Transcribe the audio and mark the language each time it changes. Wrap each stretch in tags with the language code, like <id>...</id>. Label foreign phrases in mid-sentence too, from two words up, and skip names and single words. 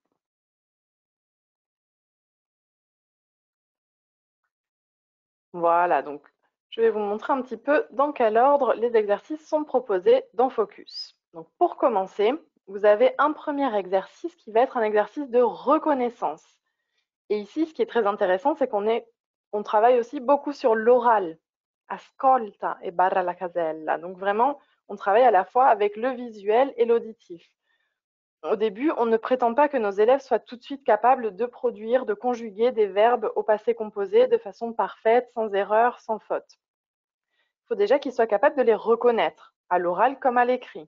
<fr>Voilà, donc je vais vous montrer un petit peu dans quel ordre les exercices sont proposés dans Focus. Donc pour commencer, vous avez un premier exercice qui va être un exercice de reconnaissance. Et ici, ce qui est très intéressant, c'est qu'on travaille aussi beaucoup sur l'oral.</fr> <it>Ascolta e barra la casella.</it> <fr>Donc vraiment, on travaille à la fois avec le visuel et l'auditif. Au début, on ne prétend pas que nos élèves soient tout de suite capables de produire, de conjuguer des verbes au passé composé de façon parfaite, sans erreur, sans faute. Il faut déjà qu'ils soient capables de les reconnaître, à l'oral comme à l'écrit.</fr>